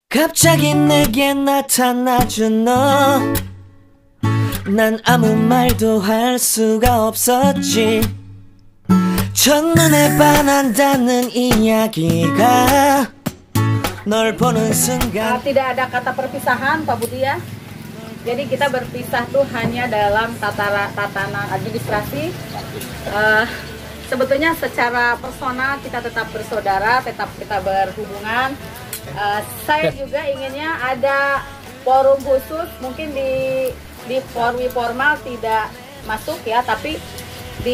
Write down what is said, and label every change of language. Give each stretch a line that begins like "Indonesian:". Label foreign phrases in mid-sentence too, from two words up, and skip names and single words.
Korean: 갑자기 내게 나타나준 너, 난 아무 말도 할 수가 없었지. 첫눈에 반한다는 이야기가 널 보는 순간.
Indonesian: Tidak ada kata perpisahan Pak Budi ya. Jadi kita berpisah tuh hanya dalam tatanan administrasi. Sebetulnya secara personal kita tetap bersaudara, tetap kita berhubungan. Saya juga inginnya ada forum khusus, mungkin di forum formal tidak masuk ya, tapi di